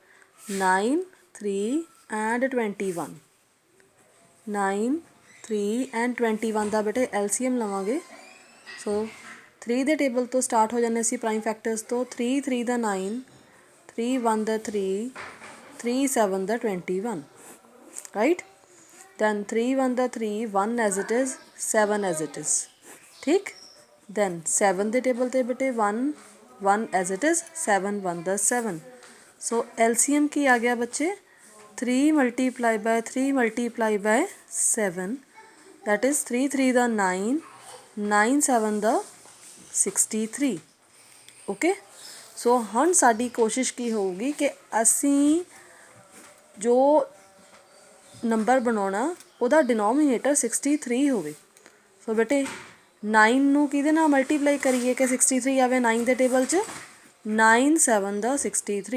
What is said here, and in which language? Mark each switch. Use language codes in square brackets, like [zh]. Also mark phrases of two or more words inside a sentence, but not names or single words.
[pa] 9, 3 ਐਂਡ 21, 9, 3 ਐਂਡ 21 ਦਾ ਬੇਟੇ ਐਲਸੀਐਮ ਲਵਾਂਗੇ। ਸੋ 3 ਦੇ ਟੇਬਲ ਤੋਂ ਸਟਾਰਟ ਹੋ ਜਾਂਦੇ ਅਸੀਂ [en] prime factors [pa] ਤੋਂ। 3 3 ਦਾ 9, 3 1 ਦਾ 3, 3 7 ਦਾ 21, ਰਾਈਟ। [en] then 3 1 [pa] ਦਾ [en] 3, 1 as it is, 7 as it is, [pa] ਠੀਕ। then 7 ਦੇ ਟੇਬਲ ਤੇ ਬੇਟੇ 1 1 [en] as it is, [pa] 7 1 ਦਾ 7। ਸੋ ਐਲਸੀਐਮ ਕੀ ਆ ਗਿਆ ਬੱਚੇ, 3 [en] multiplied by 3 multiplied by 7, that is [pa] 3 3 ਦਾ 9, 9 7 ਦਾ 63, ਓਕੇ। ਸੋ ਹੁਣ ਸਾਡੀ ਕੋਸ਼ਿਸ਼ ਕੀ ਹੋਊਗੀ ਕਿ ਅਸੀਂ ਜੋ ਨੰਬਰ ਬਣਾਉਣਾ ਉਹਦਾ ਡਿਨੋਮੀਨੇਟਰ 63 ਹੋਵੇ। ਸੋ ਬੇਟੇ 9 ਨੂੰ ਕਿਹਦੇ ਨਾਲ ਮਲਟੀਪਲਾਈ ਕਰੀਏ ਕਿ 63 ਆਵੇ 9 ਦੇ ਟੇਬਲ 'ਚ, 9 7 ਦਾ 63।